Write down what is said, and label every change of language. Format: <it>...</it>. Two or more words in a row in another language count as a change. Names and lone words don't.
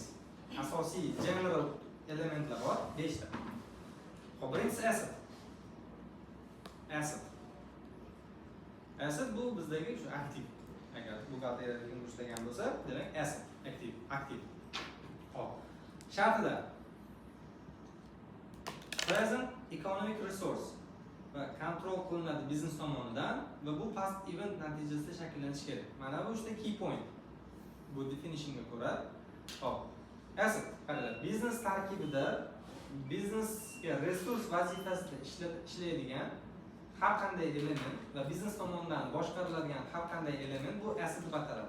<uz>Asosiy general elementlar bor 5 ta. Xo'p, birinchisi asset. Asset bu bizdagi shu aktiv. Agar buxgalteriyada ishlagan bo'lsa, demak asset, aktiv. Xo'p. Shartida</uz> <en>present economic resource</en> <uz>va kontrol qilinadi biznes tomonidan va bu</uz> <en>past event</en> <uz>natijasida shakllanishi kerak. Mana bu juda</uz> <en>key point.</en> <uz>bu definitionga ko'ra. Hop. Asset, qaranglar, biznes tarkibida biznesga resurs vazifasida ishlaydigan har qanday element va biznes tomonidan boshqariladigan har qanday element bu asset deb ataladi.</uz>